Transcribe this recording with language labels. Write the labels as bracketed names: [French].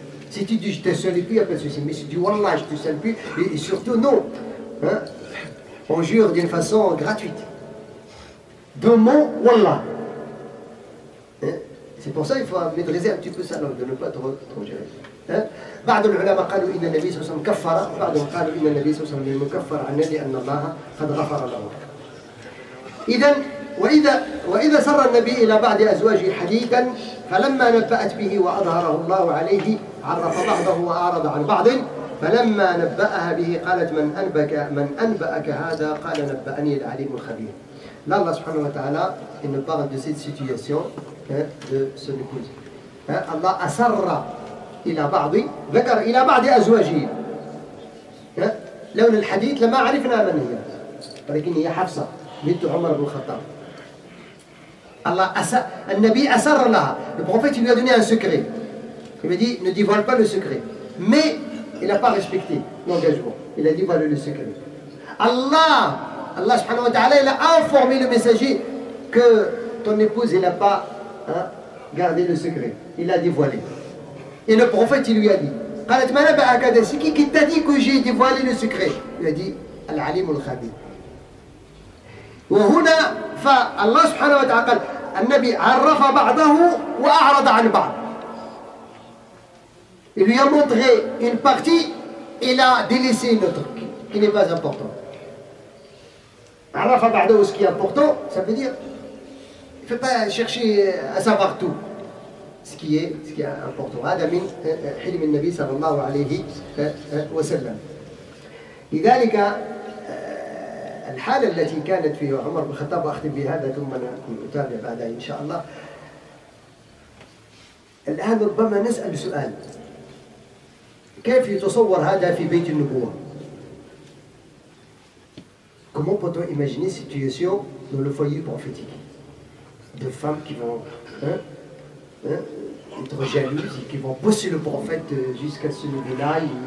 [French] Si tu dis je ne te salue plus, il n'y a pas de souci. Mais si tu dis Wallah, je ne te salue plus, et surtout non. Hein? On jure d'une façon gratuite. D'un mot, Wallah. Hein? C'est pour ça qu'il faut maîtriser un petit peu sa langue, de ne pas trop gérer. [Arabic] بعض العلماء قالوا إن النبي صلى الله عليه وسلم كفر، بعضهم قالوا إن النبي صلى الله عليه وسلم مكفر عنا لأن الله قد غفر له. إذا وإذا سر النبي إلى بعض أزواجه حديثا فلما نبأت به وأظهره الله عليه عرف بعضه وأعرض عن بعض فلما نبأها به قالت من أنبأك هذا قال نبأني العليم الخبير. [French] Là, Allah subhanahu wa ta'ala, il nous parle de cette situation de son épouse. [Arabic] Allah asarra إلى بعض ذكر إلى بعض أزواجه. لون الحديث لما عرفنا من هي ولكن هي حفصة بنت عمر بن الخطاب. النبي أسر لها. [French] Le prophète lui a donné un secret. Il m'a dit ne dévoile pas le secret. Mais il n'a pas respecté l'engagement. Il a dévoilé le secret. Allah subhanahu wa ta'ala, il a informé le messager que ton épouse n'a pas gardé le secret. Il l'a dévoilé. Et le prophète il lui a dit c'est qui t'a dit que j'ai dévoilé le secret? Il a dit Al-Alim al-Khabir. [Arabic] وهنا فالله سبحانه وتعالى قال النبي عرف بعضه وأعرض عن بعض. [French] Il lui a montré une partie, il a délaissé une autre qui n'est pas importante. [Arabic] عرف بعضه, [French] ce qui est important, ça veut dire il ne faut pas chercher à savoir tout. Ce qui est important. [Arabic] هذا من حلم النبي صلى الله عليه وسلم. لذلك الحالة التي كانت في عمر بن الخطاب وأختم بهذا ثم نتابع بعدها إن شاء الله. الآن ربما نسأل سؤال كيف يتصور هذا في بيت النبوة؟ [French] Comment peut-on imaginer cette situation dans le foyer prophétique? De femmes qui vont être jalouses et qui vont pousser le prophète jusqu'à ce niveau-là.